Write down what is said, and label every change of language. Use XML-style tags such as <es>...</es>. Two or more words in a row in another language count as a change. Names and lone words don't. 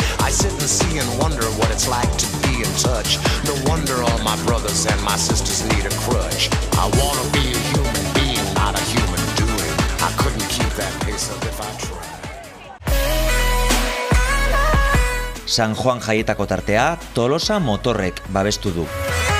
<en>I sit and see and wonder what it's like to be in touch. No wonder all my brothers and my sisters need a crutch. I wanna be a human being, not a human doing. I couldn't keep that pace up if I tried.</en> <eu>San Juan jaietako tartea Tolosa Motorrek babestu du.</eu>